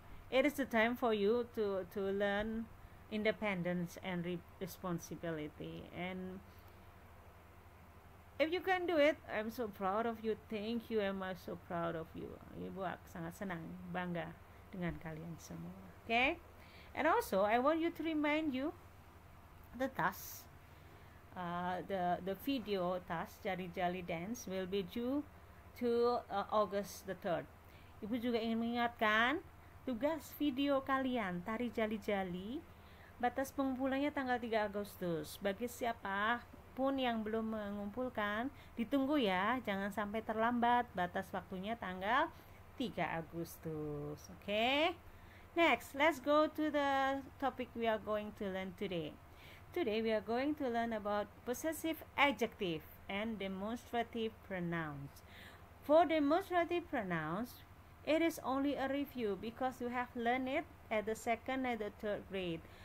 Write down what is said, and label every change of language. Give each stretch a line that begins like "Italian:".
English: It is the time for you to learn independence and responsibility. And if you can do it, I'm so proud of you. Thank you, I'm so proud of you.
Indonesian: Ibu sangat senang, bangga dengan kalian semua.
English: Okay? And also, I want you to remind you the task. The video task Jali-Jali Dance will be due to August the 3rd.
Indonesian: Ibu juga ingin mengingatkan tugas video kalian tari jali-jali, batas pengumpulannya tanggal 3 Agustus. Bagi siapa pun yang belum mengumpulkan, ditunggu ya, jangan sampai terlambat. Batas waktunya tanggal 3 Agustus.
English: Okay? Next, let's go to the topic we are going to learn today. Today we are going to learn about possessive adjective and demonstrative pronouns. For demonstrative pronouns, it is only a review because you have learned it at the 2nd and the 3rd grade.